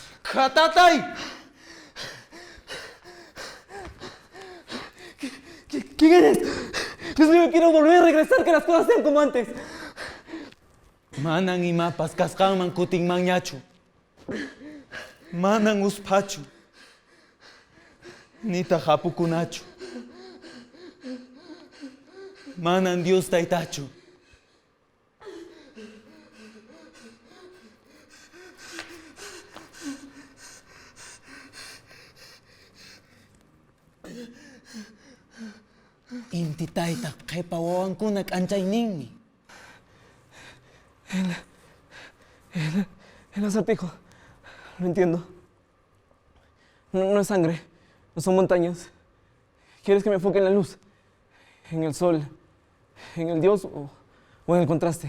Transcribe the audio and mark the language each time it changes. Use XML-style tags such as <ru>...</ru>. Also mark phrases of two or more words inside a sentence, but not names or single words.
<qu>¡Jatatay!</qu> <es>¿Quién eres? Dios mío, quiero volver a regresar, que las cosas sean como antes.</es> <qu>Manan imapas kasqanman kutinmanñachu. Manan uspachu. Nita hapukunachu. Manan Dios taytachu. Inti tayta qhipa wawankuna k'anchayninmi.</qu> <es>El acertijo. Lo entiendo. No es sangre, no son montañas. ¿Quieres que me enfoque en la luz? ¿En el sol? ¿En el Dios o en el contraste?</es>